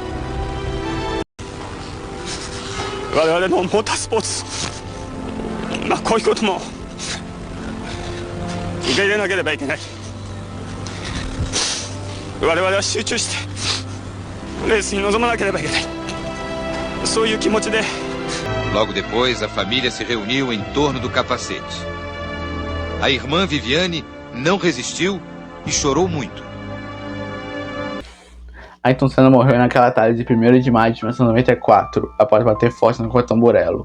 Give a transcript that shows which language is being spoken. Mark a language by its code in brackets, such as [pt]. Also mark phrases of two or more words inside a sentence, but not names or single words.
[ja] 我々のモータースポーツ、こういうことも受け入れなければいけない。我々は集中してレースに臨まなければいけない。そういう気持ちで。 [pt] Logo depois, a família se reuniu em torno do capacete. A irmã Viviane não resistiu e chorou muito. Ayrton Senna morreu naquela tarde de 1º de maio de 1994, após bater forte no Tamburello.